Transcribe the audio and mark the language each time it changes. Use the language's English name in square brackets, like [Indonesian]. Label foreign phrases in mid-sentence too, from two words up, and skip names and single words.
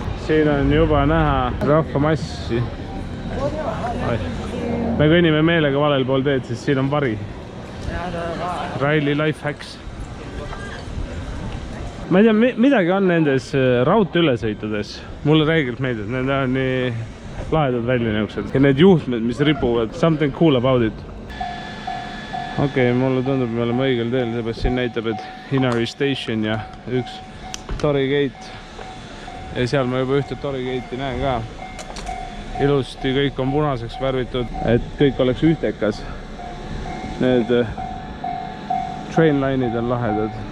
[Estonian] Siin on juba näha rahvamassi. Me kõnnime meelega valel pool teed, sest siin on vari. [English] Raili life hacks. [Estonian] Ma ei tea, midagi on nendes raudteeülesõitudes. Mulle räigelt meeldib, need on nii lahedad välja niisugused. Ja need juhtmed, mis ripuvad, [English] something cool about it. [Estonian] Okei, mulle tundub, me oleme õigel teel, seepärast siin näitab, et Inari Station ja üks Torii Gate. Ja seal ma juba ühte Torii Gate'i näen ka. Ilusti kõik on punaseks värvitud, et kõik oleks ühtekas. Need trainline'id on lahedad.